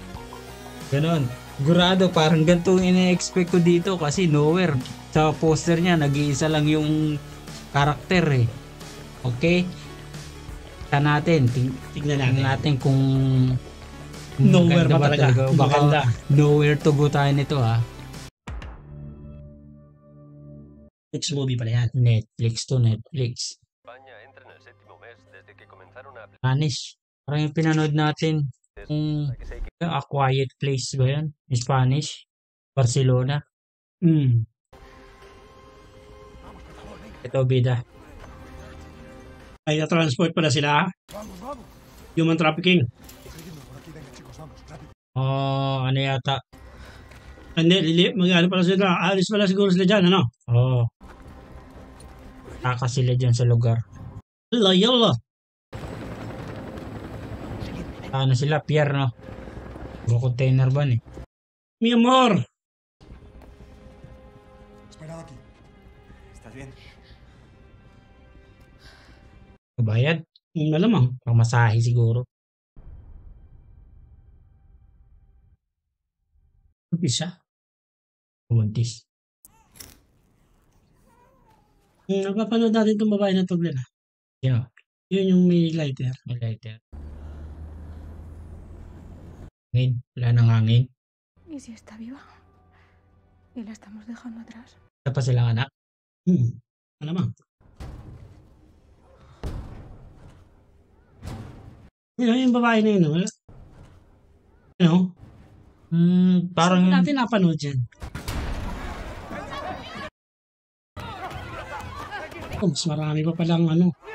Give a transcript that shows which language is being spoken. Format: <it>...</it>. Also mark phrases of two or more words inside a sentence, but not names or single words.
<tl>Ganon. Sigurado, parang ganito yung ina-expect ko dito kasi Nowhere. Sa poster niya, nag-iisa lang yung karakter eh. Okay? Tignan natin. Tignan natin kung Nowhere ba talaga? Baka Maganda.</tl> <en>Nowhere to go</en> <tl>tayo nito ha. Next movie pala yan. Netflix to Netflix.</tl> <es>España entra en el séptimo mes desde que comenzaron a</es> <tl>Spanish. Parang yung pinanood natin. A Quiet Place ba yan? Spanish? Barcelona? Ito bida. Ay, na-transport pala sila.</tl> <en>Human trafficking.</en> <tl>Oh, ano yata? Hindi, mag-ano pala sila. Alis pala siguro sila dyan, ano? Oh. Taka sila dyan sa lugar. Yalla. Ano sila? Pier, no? Puro</tl> <en>container van</en> <tl>eh.</tl> <es>Mi amor. Espera aquí. ¿Estás bien?</es> <tl>Bayad? Malamang. Pamasahe siguro. Isa. Buntis. Napapanood natin itong babae na to, Glenn. Yun o. Yun yung may lighter. May lighter. Hangin. Wala nang hangin.</tl> <es>¿Y si está viva? ¿Y la estamos dejando atrás?</es> <tl>Isa pa silang anak. Malamang. Yun yung babae na yun, no? Ano? Parang... Saan natin napanood yan? Oh, mas marami pa palang ano.</tl>